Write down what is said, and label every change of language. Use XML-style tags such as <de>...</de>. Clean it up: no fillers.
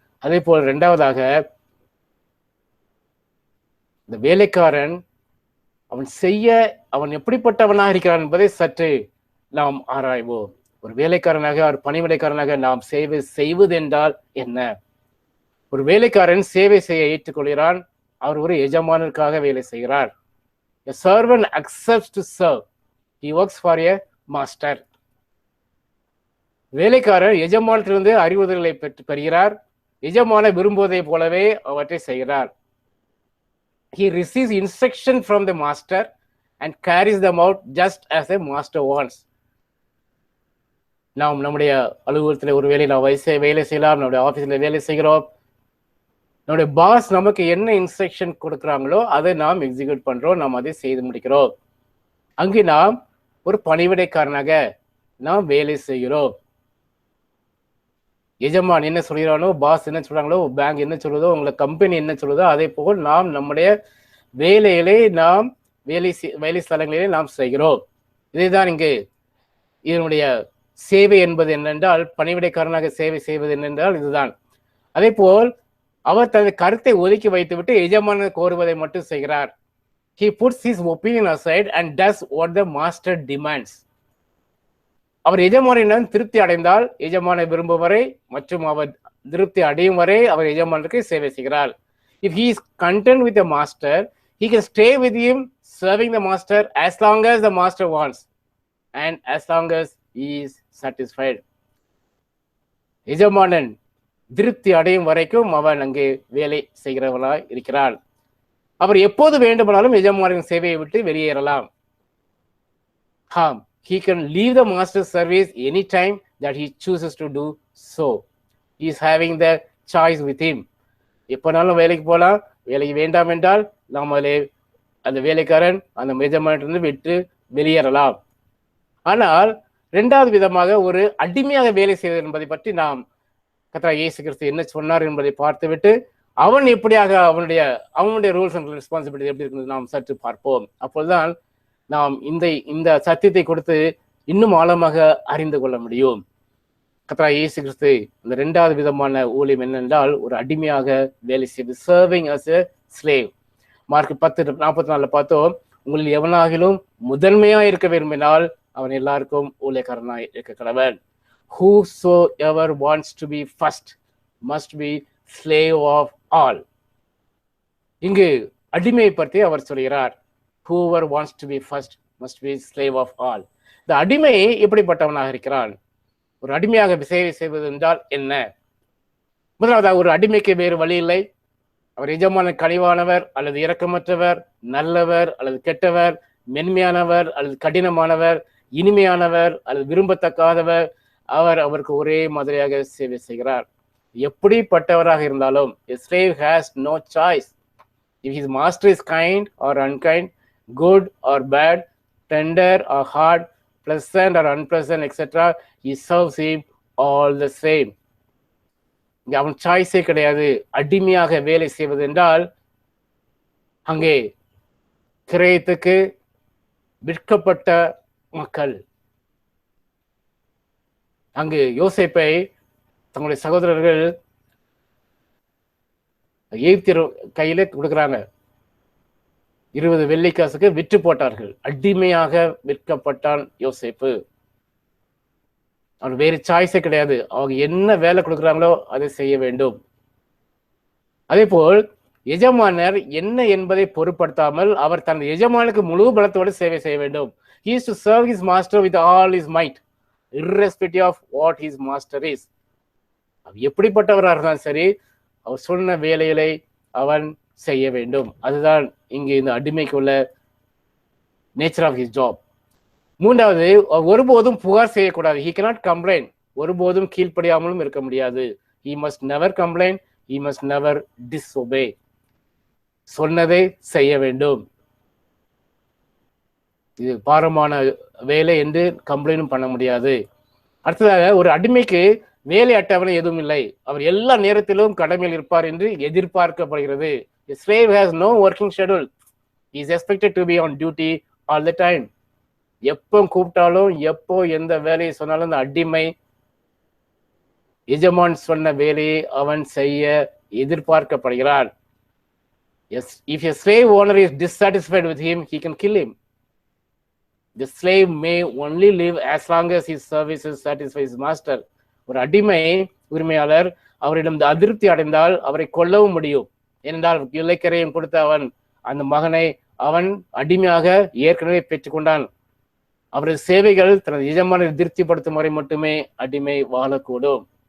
<ta>அதே போல் இரண்டாவதாக, இந்த வேலைக்காரன் அவன் எப்படிப்பட்டவனாக இருக்கிறான் என்பதை சற்று நாம் ஆராய்வோம். ஒரு வேலைக்காரனாக, ஒரு பணிவிடைக்காரனாக நாம் சேவை செய்வது என்றால் என்ன? ஒரு வேலைக்காரன் சேவை செய்ய ஏற்றுக்கொள்கிறான். அவர் ஒரு எஜமானருக்காக வேலை செய்கிறார்.</ta> <en>A servant accepts to serve. He works for a master.</en> <ta>வேலைக்காரர் எஜமானத்திலிருந்து அறிவுறுத்தல்களை பெறுகிறார். எஜமான விரும்புவதை போலவே அவற்றை செய்கிறார்.</ta> <en>He receives instruction from the master and carries them out just as a master wants.</en> <ta>நாம் நம்முடைய அலுவலகத்தில் ஒரு வேலை நாம் வேலை செய்யலாம், நம்முடைய ஆபீஸ்ல வேலை செய்கிறோம். நம்முடைய பாஸ் நமக்கு என்ன இன்ஸ்ட்ரக்ஷன் கொடுக்குறாங்களோ அதை நாம் எக்ஸிக்யூட் பண்றோம், நாம் அதை செய்து முடிக்கிறோம். அங்கு நாம் ஒரு பணிவிடைக்காரனாக நாம் வேலை செய்கிறோம். எஜமான் என்ன சொல்கிறானோ, பாஸ் என்ன சொல்றாங்களோ, பேங்க் என்ன சொல்றதோ, உங்களை கம்பெனி என்ன சொல்றதோ, அதே போல் நாம் நம்முடைய வேலைகளை நாம் வேலை ஸ்தலங்களிலே நாம் செய்கிறோம். இதைதான் இங்கு இதனுடைய சேவை என்பது என்னென்றால், பணிவிடைக்காரனாக சேவை செய்வது என்னென்றால் இதுதான். அதே போல் அவர் தனது கருத்தை ஒதுக்கி வைத்துவிட்டு எஜமான கோருவதை மட்டும் செய்கிறார்.</ta> <en>He puts his opinion aside and does what the master demands.</en> <ta>அவர் எஜமானிடம் திருப்தி அடைந்தால் எஜமான விரும்பும் வரை மற்றும் அவர் திருப்தி அடையும் வரை அவர் எஜமானுக்கு சேவை செய்கிறார்.</ta> <en>If he is content with the master, he can stay with him serving the master as long as the master wants and as long as he is satisfied.</en> <ta>எஜமானன் திருப்தி அடையும் வரைக்கும் அவன் அங்கே வேலை செய்கிறவனாய் இருக்கிறான். அவர் எப்போது வேண்டுமானாலும் எஜமானின் சேவையை விட்டு வெளியேறலாம்.</ta> <en>He can leave the master's service anytime that he chooses to do so. He is having the choice with him.</en> <ta>எப்போனாலும் வேலைக்கு போகலாம். வேலைக்கு வேண்டாம் என்றால் நாமளே அந்த வேலைக்காரன் அந்த எஜமானிலிருந்து விட்டு வெளியேறலாம். ஆனால் இரண்டாவது விதமாக ஒரு அடிமையாக வேலை செய்வது என்பதை பற்றி நாம் கர்த்தர் இயேசு கிறிஸ்து என்ன சொன்னார் என்பதை பார்த்துவிட்டு அவன் எப்படியாக அவனுடைய</ta> <en>rules and responsibility</en> <ta>எப்படி இருக்கிறது நாம் சற்று பார்ப்போம். அப்போதுதான் நாம் இந்த சத்தியத்தை கொடுத்து இன்னும் ஆழமாக அறிந்து கொள்ள முடியும். கர்த்தர் இயேசு கிறிஸ்து இந்த இரண்டாவது விதமான ஊழியம் என்னென்றால் ஒரு அடிமையாக வேலை செய்து,</ta> <en>Serving as a slave.</en> <ta>Mark 10:44 பார்த்தோம், உங்களில் எவனாகிலும் முதன்மையா இருக்க விரும்பினால் அவன் எல்லாருக்கும் ஊழியக்காரனாய் இருக்க கடவன்.</ta> <en>Whosoever wants to be first must be slave of all.</en> <ta>இங்கு அடிமையை பற்றி அவர் சொல்கிறார்.</ta> <en>Whoever wants to be first must be slave of all.</en> <ta>இந்த அடிமை எப்படிப்பட்டவனாக இருக்கிறான்? ஒரு அடிமையாக சேவை செய்வது என்றால் என்ன? முதலாவதாக, ஒரு அடிமைக்கு வேறு வழி இல்லை. அவர் எஜமான கனிவானவர் அல்லது இரக்கமற்றவர், நல்லவர் அல்லது கெட்டவர், மென்மையானவர் அல்லது கடினமானவர், இனிமையானவர் அல்லது விரும்பத்தக்காதவர், அவருக்கு ஒரே மாதிரியாக சேவை செய்கிறார். எப்படிப்பட்டவராக இருந்தாலும்</ta> <en>a slave has no choice. If his master is kind or unkind, good or bad, tender or hard, pleasant or unpleasant, etc., he serves him all the same.</en> <ta>அவன் சாய்ஸே கிடையாது. அடிமையாக வேலை செய்வது என்றால் அங்கே கிரயத்துக்கு விற்கப்பட்ட மக்கள். அங்கு யோசேப்பை தங்களுடைய சகோதரர்கள் எகிப்தியர் கையில கொடுக்குறாங்க. 20 வெள்ளிக்காசுக்கு விற்று போட்டார்கள். அடிமையாக விற்கப்பட்டான் யோசேப்பு. அவன் வேறு சாய்ஸே கிடையாது. அவங்க என்ன வேலை கொடுக்குறாங்களோ அதை செய்ய வேண்டும். அதே போல் எஜமானர் என்ன என்பதை பொருட்படுத்தாமல் அவர் தன் எஜமானுக்கு முழு பலத்தோடு சேவை செய்ய வேண்டும்.</ta> <en>He is to serve his master with all his might, irrespective of what his master is.</en> <ta>எப்படிப்பட்டவராக இருந்தாலும் சரி, அவர் சொன்ன வேலைகளை அவன் செய்ய வேண்டும். அதுதான் இங்கு இந்த அடிமைக்குள்ள</ta> <en>Nature of his job.</en> <ta>மூன்றாவது, ஒருபோதும் புகார் செய்யக்கூடாது.</ta> <en>he cannot complain.</en> <ta>ஒருபோதும் கீழ்ப்படியாமலும் இருக்க முடியாது.</ta> <en>he must never complain, he must never disobey.</en> <ta>சொன்னதை செய்ய வேண்டும். இது பாரமான வேலை என்று கம்ப்ளைண்டும் பண்ண முடியாது. அடுத்ததாக, ஒரு அடிமைக்கு வேலை அட்டவணை எதுவும் இல்லை. அவர் எல்லா நேரத்திலும் கடமையில் இருப்பார் என்று எதிர்பார்க்கப்படுகிறது.</ta> <en>A slave has no working schedule. He is expected to be on duty all the time.</en> <ta>எப்போ கூப்பிட்டாலும் எப்போ எந்த வேலையை சொன்னாலும் அந்த அடிமை எஜமான் சொன்ன வேலையை அவன் செய்ய எதிர்பார்க்கப்படுகிறான்.</ta> <en>Yes, if a slave owner is dissatisfied with him, he can kill him. The slave may only live as long as his services satisfy his master.</en> <ta>ஒரு அடிமை உரிமையாளர் அவரிடம் அதிருப்தி அடைந்தால் அவரை கொல்லவும் முடியும். ஏனென்றால் இலக்கரையும் கொடுத்த அவன் அந்த மகனை அவன் அடிமையாக ஏற்கனவே பெற்றுக்கொண்டான். அவரது சேவைகள் தனது எஜமானை திருப்திப்படுத்தும் வரை மட்டுமே அடிமை வாழக்கூடும்.</ta>